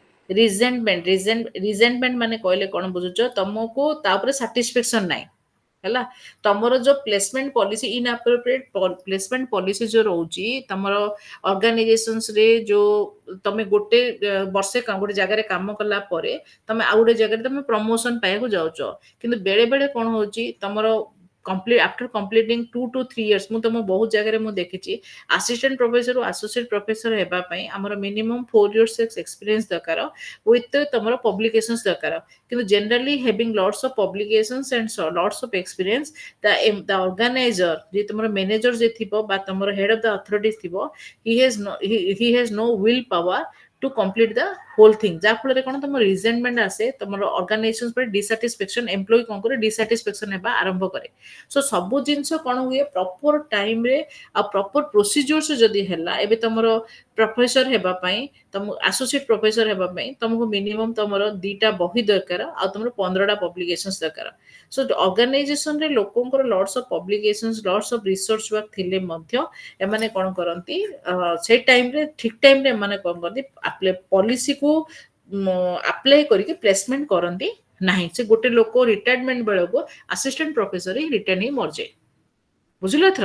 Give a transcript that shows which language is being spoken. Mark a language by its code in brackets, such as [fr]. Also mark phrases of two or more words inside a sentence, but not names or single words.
[or] ରିଜେଣ୍ଟମେଣ୍ଟ ମାନେ କହିଲେ କଣ ବୁଝୁଛ, ତମକୁ ତା ଉପରେ ସାଟିସ୍ଫେକ୍ସନ ନାହିଁ, ହେଲା, ତମର ଯୋଉ [en] placement policy inappropriate placement policy [or] ଯୋଉ ରହୁଛି ତମର ଅର୍ଗାନାଇଜେସନ୍ସରେ, ଯୋଉ ତମେ ଗୋଟେ ବର୍ଷେ ଗୋଟେ ଜାଗାରେ କାମ କଲା ପରେ ତମେ ଆଉ ଗୋଟେ ଜାଗାରେ ତମେ ପ୍ରମୋସନ ପାଇବାକୁ ଯାଉଛ, କିନ୍ତୁ ବେଳେ ବେଳେ କଣ ହଉଛି ତମର [en] complete after completing 2 to [or] 3 years ମୁଁ ତମ ବହୁତ ଜାଗାରେ ମୁଁ ଦେଖିଛି [en] assistant professor [or] ରୁ [en] associate professor [or] ହେବା ପାଇଁ ଆମର [en] minimum 4 years experience [or] ଦରକାର with ତମର publications ଦରକାର କିନ୍ତୁ [en] generally having lots of publications and lots of experience the organizer [or] ଯେ ତମର manager ଯେ ଥିବ ବା ତମର [en] head of the authorities [or] ଥିବ [en] he has no will power to complete the whole thing [or] ଯାହା ଫଳରେ କ'ଣ ତମ ରିଜେଣ୍ଟମେଣ୍ଟ ଆସେ ତମର ଅର୍ଗାନାଇଜେସନ ପରେ ଡିସାଟିସ୍ଫେକ୍ସନ ଏମ୍ପ୍ଲୟି କ'ଣ କରେ ଡିସାଟିସ୍ଫେକ୍ସନ ହେବା ଆରମ୍ଭ କରେ ସୋ ସବୁ ଜିନିଷ କ'ଣ ହୁଏ ପ୍ରପର ଟାଇମରେ ଆଉ [en] proper procedures [or] ଯଦି ହେଲା ଏବେ ତମର ପ୍ରଫେସର ହେବା ପାଇଁ ତମ [en] associate professor [or] ହେବା ପାଇଁ ତମକୁ ମିନିମମ୍ ତମର 2ଟା ବହି ଦରକାର ଆଉ ତମର 15ଟା ପବ୍ଲିକେସନ୍ସ ଦରକାର ସୋ ଅର୍ଗାନାଇଜେସନରେ ଲୋକଙ୍କର [en] lots of publications lots of research work [or] ଥିଲେ ମଧ୍ୟ ଏମାନେ କ'ଣ କରନ୍ତି ସେ ଟାଇମରେ ଠିକ ଟାଇମରେ ଏମାନେ କ'ଣ କରନ୍ତି ପଲିସିକୁ ଆପ୍ଲାଏ କରିକି ପ୍ଲେସମେଣ୍ଟ କରନ୍ତି ନାହିଁ ସେ ଗୋଟେ ଲୋକ ରିଟାୟାରମେଣ୍ଟ ବେଳକୁ [en] assistant professor [or] ହିଁ ରିଟାର୍ନ ହିଁ ମରିଯାଏ ବୁଝିଲ ଏଥର